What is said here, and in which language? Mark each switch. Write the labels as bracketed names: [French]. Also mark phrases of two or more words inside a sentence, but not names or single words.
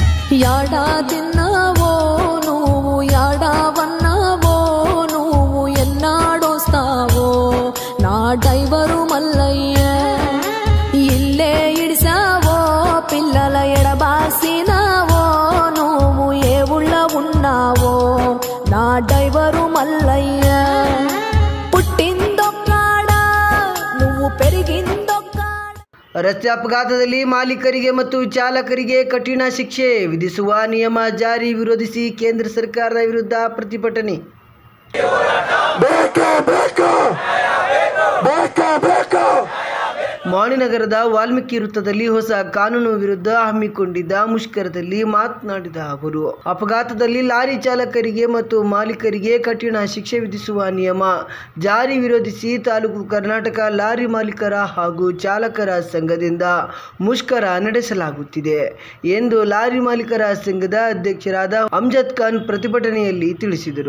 [Telugu] యాడాదిన్నావో నువ్వు యాడావన్నావో నువ్వు ఎన్నాడొస్తావో నా డ్రైవరు మల్లయ్య ఇల్లే ఇడిసావో పిల్లల ఎడబాసినావో నువ్వు ఏ ఊళ్ళ ఉన్నావో నా డ్రైవరు మల్లయ్య పుట్టిందొక్కాడా నువ్వు పెరిగిందొక్కాడా. [Kannada] ರಸ್ತೆ ಅಪಘಾತದಲ್ಲಿ ಮಾಲೀಕರಿಗೆ ಮತ್ತು ಚಾಲಕರಿಗೆ ಕಠಿಣ ಶಿಕ್ಷೆ ವಿಧಿಸುವ ನಿಯಮ ಜಾರಿ ವಿರೋಧಿಸಿ ಕೇಂದ್ರ ಸರ್ಕಾರದ ವಿರುದ್ಧ ಪ್ರತಿಭಟನೆ. ಮಾಣಿನಗರದ ವಾಲ್ಮೀಕಿ ವೃತ್ತದಲ್ಲಿ ಹೊಸ ಕಾನೂನು ವಿರುದ್ಧ ಹಮ್ಮಿಕೊಂಡಿದ್ದ ಮುಷ್ಕರದಲ್ಲಿ ಮಾತನಾಡಿದ ಅವರು, ಅಪಘಾತದಲ್ಲಿ ಲಾರಿ ಚಾಲಕರಿಗೆ ಮತ್ತು ಮಾಲೀಕರಿಗೆ ಕಠಿಣ ಶಿಕ್ಷೆ ವಿಧಿಸುವ ನಿಯಮ ಜಾರಿ ವಿರೋಧಿಸಿ ತಾಲೂಕು ಕರ್ನಾಟಕ ಲಾರಿ ಮಾಲೀಕರ ಹಾಗೂ ಚಾಲಕರ ಸಂಘದಿಂದ ಮುಷ್ಕರ ನಡೆಸಲಾಗುತ್ತಿದೆ ಎಂದು ಲಾರಿ ಮಾಲೀಕರ ಸಂಘದ ಅಧ್ಯಕ್ಷರಾದ ಅಮ್ಜದ್ ಖಾನ್ ಪ್ರತಿಭಟನೆಯಲ್ಲಿ ತಿಳಿಸಿದರು.